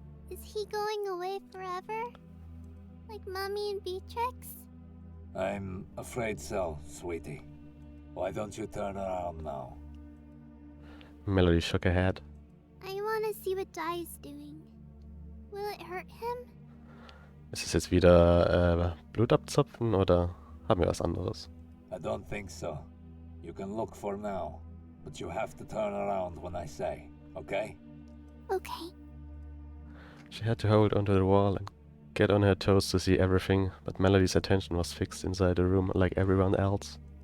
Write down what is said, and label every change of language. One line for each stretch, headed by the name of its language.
English: Is he going away forever? Like Mommy and Beatrix? I'm afraid so, sweetie. Why don't you turn around now? Melody shook her head. I want to see what Dai's doing. Will it hurt him?
German: Ist es jetzt wieder Blut abzapfen oder haben wir was anderes?
English: I don't think so. You can look for now, but you have to turn around when I say, okay? Okay. She had to hold onto the wall and get on her toes to see everything, but Melody's attention was fixed inside the room like everyone else.